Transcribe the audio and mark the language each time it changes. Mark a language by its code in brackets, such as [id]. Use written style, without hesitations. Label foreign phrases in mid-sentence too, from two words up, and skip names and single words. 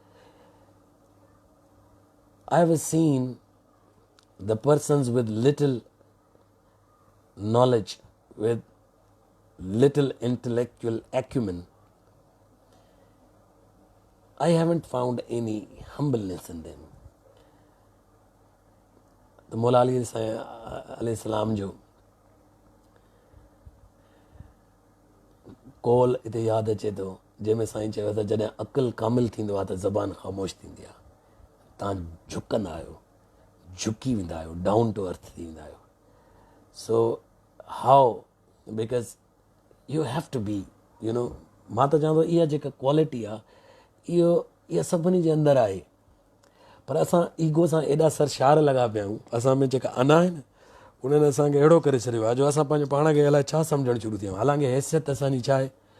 [en] I have seen the persons with little knowledge, with little intellectual acumen. I haven't found any humbleness in them. [sd] The Mawla Ali [ar] عليه السلام [sd] jo कॉल हिते यादि अचे थो जंहिंमें साईं चयो त जॾहिं अक़ुलु कामिल थींदो आहे त ज़बान ख़ामोश थींदी आहे. तव्हां झुकंदा आहियो, झुकी वेंदा आहियो, [en] down to earth [sd] थी वेंदा आहियो. [en] So how, because you have to be [sd] मां त चवां थो इहा जेका क्वालिटी आहे इहा सभिनी जे अंदरि आहे. पर असां ईगो सां एॾा सरशार लॻा पिया आहियूं. असां में जेका अना आहे न, उन्हनि असांखे अहिड़ो करे छॾियो आहे जो असां पंहिंजे पाण खे अलाए छा सम्झणु शुरू थी विया. हालांकि हैसियत असांजी छा आहे?